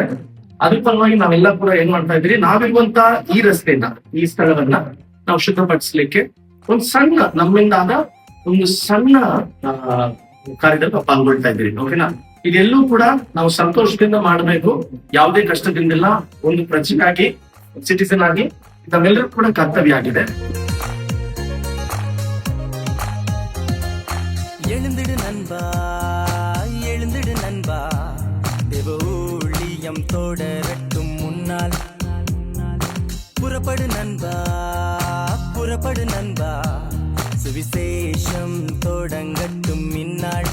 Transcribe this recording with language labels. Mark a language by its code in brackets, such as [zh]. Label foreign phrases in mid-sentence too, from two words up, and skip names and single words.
[kn] ಅದ್ರ ಪರವಾಗಿ ನಾವೆಲ್ಲ ಕೂಡ ಏನ್ ಮಾಡ್ತಾ ಇದ್ರಿ, ನಾವಿರುವಂತ ಈ ರಸ್ತೆಯನ್ನ, ಈ ಸ್ಥಳವನ್ನ ನಾವು ಶುದ್ಧಪಡಿಸ್ಲಿಕ್ಕೆ ಒಂದು ಸಣ್ಣ ನಮ್ಮಿಂದ ಆದ ಒಂದು ಸಣ್ಣ ಕಾರ್ಯದಲ್ಲಿ ನಾವು ಪಾಲ್ಗೊಳ್ತಾ ಇದ್ರಿ. ಓಕೆನಾ? ಇದೆಲ್ಲೂ ಕೂಡ ನಾವು ಸಂತೋಷದಿಂದ ಮಾಡಬೇಕು, ಯಾವುದೇ ಕಷ್ಟದಿಂದಿಲ್ಲ. ಒಂದು ಪ್ರಜೆಯಾಗಿ, ಸಿಟಿಸನ್ ಆಗಿ ನಮ್ಮೆಲ್ಲರೂ ಕೂಡ ಕರ್ತವ್ಯ ಆಗಿದೆ. [ta] எழுந்திடு நண்பா, எழுந்திடு நண்பா, தேவ ஊழியம் தொடரட்டும் முன்னால். புறப்படு நண்பா, புறப்படு நண்பா, சுவிசேஷம் தொடங்கட்டும் இந்நாள்.